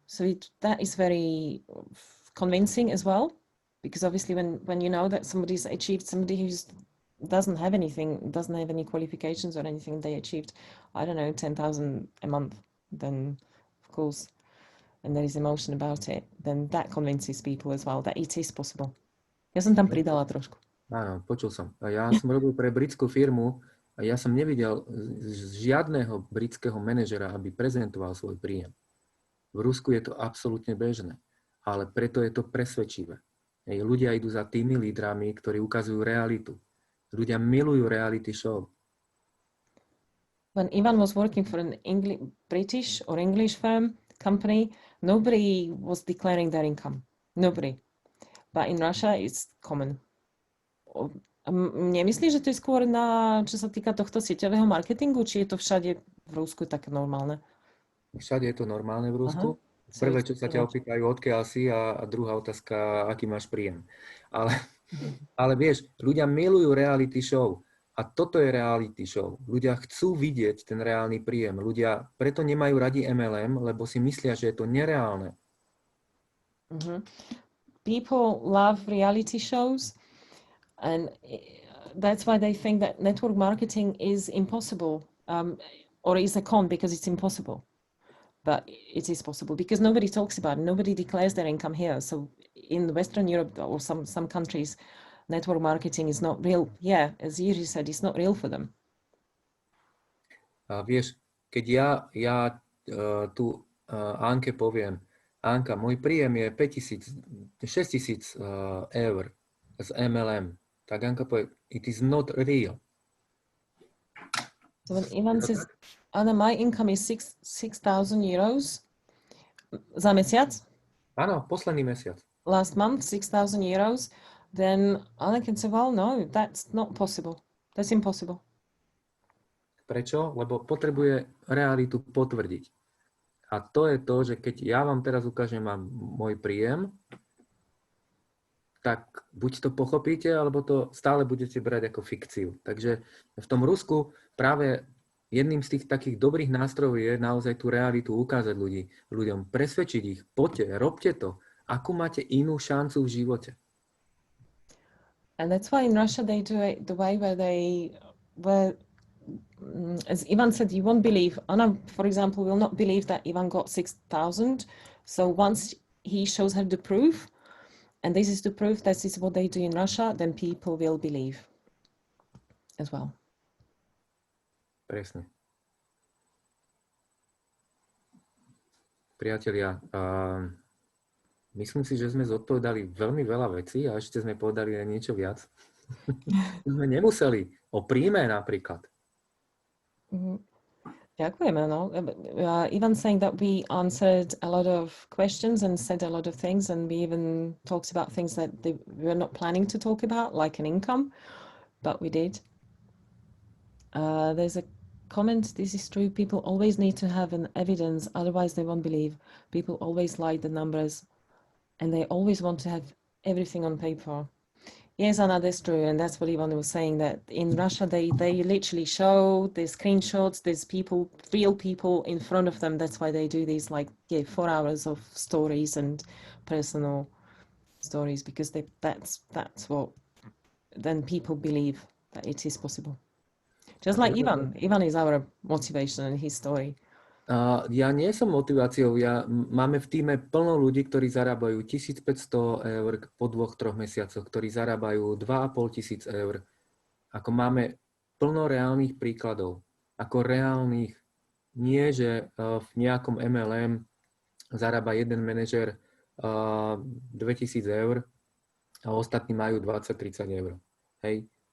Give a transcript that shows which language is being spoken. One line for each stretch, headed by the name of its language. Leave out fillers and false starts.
English: So that is very convincing as well, because obviously when you know that somebody's achieved, somebody who doesn't have anything, doesn't have any qualifications or anything, they achieved, I don't know, 10,000 a month, then of course, and there is emotion about it, then that convinces people as well that it is possible.
Slovak: Ja som tam pridala trošku. Áno, počul som. Ja som robil pre britskú firmu a ja som nevidel žiadneho britského manažera, aby prezentoval svoj príjem. V Rusku je to absolútne bežné, ale preto je to presvedčivé. Ľudia idú za tými lídrami, ktorí ukazujú realitu. Ľudia milujú reality show.
English: When Ivan was working for an British or English company, nobody was declaring their income. Nobody. But in Russia it's common.
Slovak: Nemyslíš, že to je skôr čo sa týka tohto sieťového marketingu, či je to všade v Rusku také normálne? Všade je to normálne v Rusku. Aha. Prvé, čo sa ťa opýtajú, odkiaľ si, a druhá otázka, aký máš príjem. Ale vieš, ľudia milujú reality show. A toto je reality show. Ľudia chcú vidieť ten reálny príjem. Ľudia preto nemajú radi MLM, lebo si myslia, že je to nereálne.
English: People love reality shows, and that's why they think that network marketing is impossible, or is a con because it's impossible. But it is possible because nobody talks about it. Nobody declares their income here. So in Western Europe or some countries, network marketing is not real. Yeah, as Jiří said, it's not real for them.
Slovak: Vieš, keď ja tu Anke poviem, Anka, môj príjem je 6,000 eur z MLM. Tak Anka povie,
English: it is not real. So when Ivan says, Anna, my income is 6,000 euros
Slovak: za mesiac? Áno, posledný mesiac.
English: Last month, 6,000 euros. Then Anna can say, well, no, that's not possible. That's impossible.
Slovak: Prečo? Lebo potrebuje realitu potvrdiť. A to je to, že keď ja vám teraz ukážem môj príjem, tak buď to pochopíte, alebo to stále budete brať ako fikciu. Takže v tom Rusku práve jedným z tých takých dobrých nástrojov je naozaj tú realitu ukázať ľuďom, presvedčiť ich, poďte, robte to, akú máte inú šancu v živote.
English: And that's why in Russia they do it the way where as Ivan said, you won't believe. Anna, for example, will not believe that Ivan got 6,000. So once he shows her the proof, and this is the proof that this is what they do in Russia, then people will believe as well.
Slovak: Presne. Priatelia, myslím si, že sme zodpovedali veľmi veľa vecí a ešte sme povedali aj niečo viac. Sme nemuseli o príjme napríklad. Ďakujeme, no.
English: Ivan saying that we answered a lot of questions and said a lot of things, and we even talked about things that we were not planning to talk about, like an income, but we did. There's a comment, this is true, people always need to have an evidence, otherwise they won't believe. People always like the numbers, and they always want to have everything on paper. Yes, Anna, that's true, and that's what Ivan was saying, that in Russia they literally show the screenshots, there's people, real people in front of them. That's why they do these 4 hours of stories and personal stories, because that's what then people believe that it is possible. Just like Ivan. Ivan is our motivation and his story.
Slovak: Ja nie som motiváciou, máme v tíme plno ľudí, ktorí zarábajú 1500 eur po 2-3 mesiacoch, ktorí zarábajú 2500 eur. Ako máme plno reálnych príkladov, ako reálnych, nie že v nejakom MLM zarába jeden manažer 2000 eur a ostatní majú 20-30 eur. Hej?